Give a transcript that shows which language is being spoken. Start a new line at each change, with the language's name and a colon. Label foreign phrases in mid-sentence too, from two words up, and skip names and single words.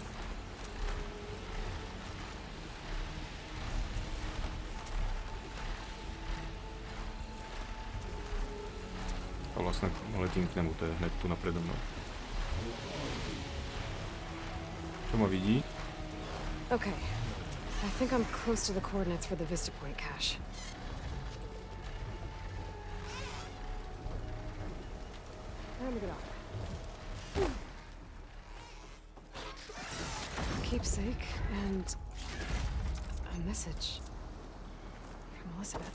Slovak: A vlastne letím k nemu, to je hned tu napredo mnou. Čo ma vidí?
English: Okay. I think I'm close to the coordinates for the Vista Point cache. Time to get off. Keepsake and a message from Elizabeth.